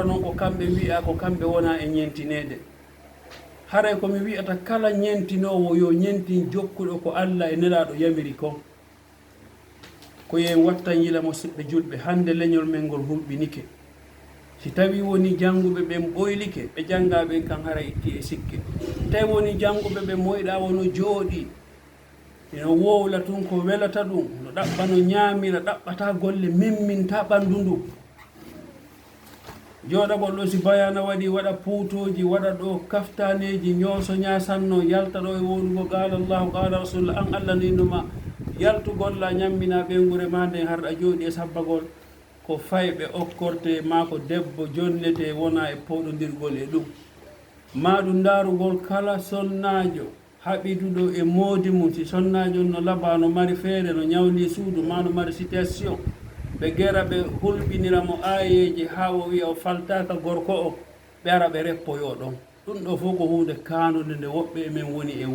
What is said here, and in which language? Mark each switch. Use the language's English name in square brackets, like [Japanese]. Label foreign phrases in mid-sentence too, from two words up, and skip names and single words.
[Fula] noon ko kamɓe wiya ko kamɓe wona e ñentinede haray komi wiyata kala ñentinowo yo ñentin jokkuɗo ko Allah e nelaɗo yamiri kon ko yen wattan yila musidɓe julɓe hande leñol men ngol hulɓinike si tawi woni jannguɓe ɓen ɓoylike ɓe janngaɓen kan hara itti e sikke tawi woni jannguɓe ɓe moyɗa wono jooɗi ino wowla tun ko welata ɗum no ɗaɓɓa no ñaamira ɗaɓɓata golle memminta ɓanndu ndu jooɗagol ɗo si bayana waɗi waɗa puutoji waɗa ɗo kaftaneji ñooso ñasanno yalta ɗo e wolugo [Arabic] قال الله قال رسول الله [Fula] an Allah no innoma yaltugolla ñammina ɓeygure ma nden harɗa jooɗi e sabbagol ko fayɓe okkorte ma ko debbo jonnete wona e powɗodirgol e ɗum maɗum darugol kala sonnajo haɓiduɗo e moodi mum si sonnajo no laba no mari feere no ñawli suudu ma no mari situation ɓe gera ɓe hulɓinira mo ayeji ha o wiya o faltaka gorko o ɓe ara ɓe reppoyo ɗon ɗum ɗo fof ko hunde kanude nde woɓɓe emen woni